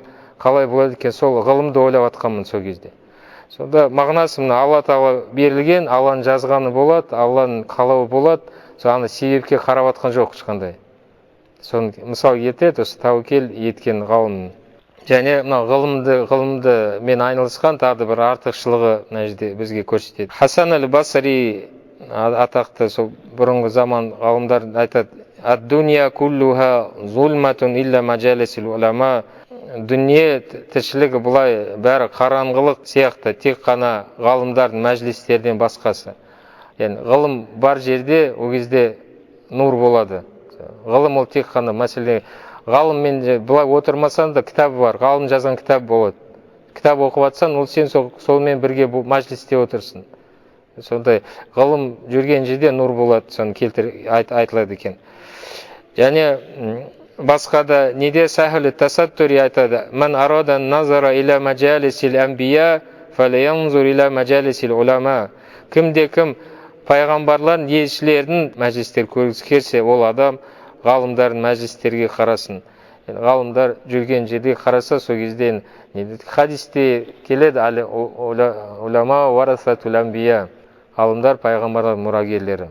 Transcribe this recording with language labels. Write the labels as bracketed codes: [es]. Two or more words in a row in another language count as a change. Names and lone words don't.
[kk] Қалай болады екен, сол ғылымды ойлап атқанмын сол кезде. Сонда мағынасы мына Алла тағала берілген, Алланың жазғаны болады, Алланың қалауы болады, соны себепке қарап атқан жоқ ешқандай. Соны мысал келтіреді, осы тәуекел еткен ғалым. Және мына ғылымды мен айналысқан тағы бір артықшылығы мына жерде бізге көрсетеді. Хасан аль-Басри атақты сол бұрынғы заман ғалымдар айтады: [ar] "الدنيا كلها ظلمة إلا مجالس العلماء". [kk] Дүние тіршілігі бұлай бәрі қараңғылық сияқты, тек қана ғалымдардың мәжілістерден басқасы. Ғылым бар жерде ол кезде нұр болады. Ғылым ол тек қана мәселе. Ғалыммен бұлай отырмасан да кітабы бар, ғалым жазған кітап болады. Кітап оқып атсан, ол сен солмен бірге мәжілісте отырсың. Сондай ғылым жүрген жерде нұр болады, соны айтылады екен. Және басқа да неде Сахил ат-Тасаттури айтады: [ar] "من أراد النظر إلى مجالس الأنبياء فلينظر إلى مجالس العلماء". [kk] Кімде-кім пайғамбарлардың, елшілердің мәжілістер көргісі келсе, ол адам ғалымдардың мәжілістерге қарасын. Ғалымдар жүрген жерде қараса, сол кезден хадисте келеді, [ar] العلماء ورثة الأنبياء, [kk] ғалымдар пайғамбарлар мұрагерлері.